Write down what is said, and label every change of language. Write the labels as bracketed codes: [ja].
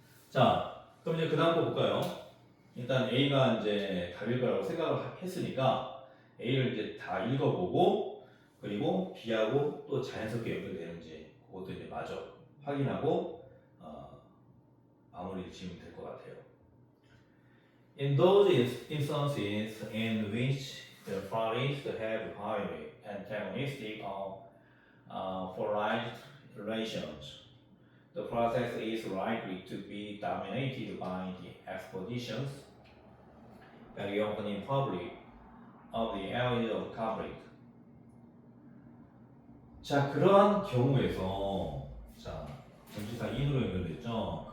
[ko] 자, 그럼 이제 그 다음 거 볼까요? 일단 A가 이제 답일 거라고 생각을 했으니까 A를 이제 다 읽어보고 그리고 B하고 또 자연스럽게 연결되는지 그것도 이제 마저 확인하고 마무리 지으면 될 것 같아요. [en] In those instances in which the parties have highly antagonistic or for right relations. The process is likely to be dominated by the expositions, very often in public, of the area of conflict. [ko] 자, 그러한 경우에서, 자, 전치사 in으로 연결됐죠?